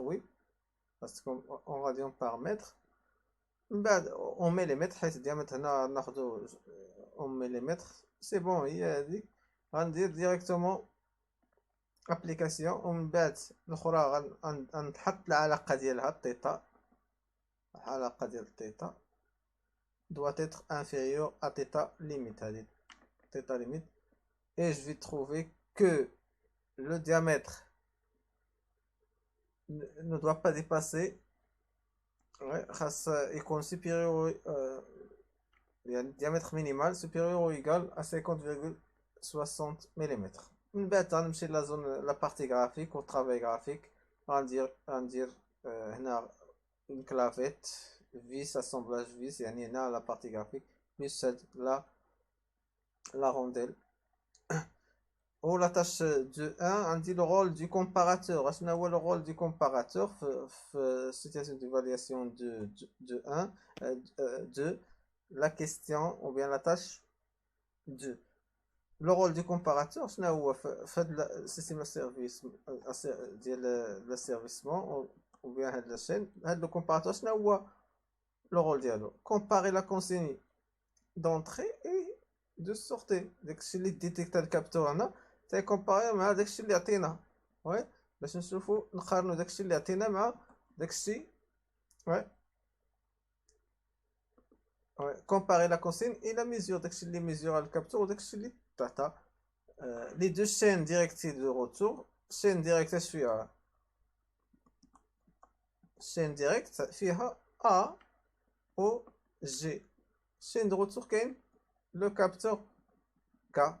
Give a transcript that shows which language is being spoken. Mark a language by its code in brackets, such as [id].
[fr] oui parce que en radian par mètre. [ar] من بعد [fr] on met les mètres [ar] حيت الديامتر هنا ناخدو [fr] on met les mètres. c'est bon [ar] هي هذيك غندير [fr] directement application. [ar] ومن بعد الاخرى غنحط العلاقه ديالها θ. العلاقه ديال [fr] θ doit être inférieur à θ limite. هذه θ limite et je vais trouver que le diamètre ne doit pas dépasser [ar] خاص يكون [fr] supérieur [ar] يعني [fr] diamètre minimal supérieur ou égal à 50,60 mm. [ar] من بعد غنمشي لا زون لا بارتي غرافيك و [fr] travail graphique. [ar] غندير هنا [fr] une clavette vis assemblage vis [ar] يعني هنا [fr] لا بارتي غرافيك بلس la rondelle. ou la tâche de 1 [ar] عندي [fr] le rôle du comparateur. [ar] شنو هو [fr] le rôle du comparateur في situation d'évaluation de 1 de la question ou bien la tâche 2. le rôle du comparateur [ar] شنو هو في هذا السيستم سيرفيس ديال السيرفيسمون [fr] ou bien [ar] هاد la chaîne. هاد [fr] le comparateur [ar] شنو هو [fr] le rôle [ar] ديالو [fr] comparer la consigne d'entrée et de sortie. [ar] داكشي اللي ديتيكتا الكابتور هنا تيكومباري مع داكشي اللي عطينا. وي باش نشوفو نقارنو داكشي اللي عطينا مع داكشي. [fr] وي comparer la consigne et la mesure. [ar] داكشي اللي ميزور الكابتور وداكشي اللي تعطى. [fr] les deux chaînes directrices de retour. chaîne directe [ar] اش فيها [fr] chaîne directe فيها A O G. chaîne de retour [ar] كاين [fr] le capteur K.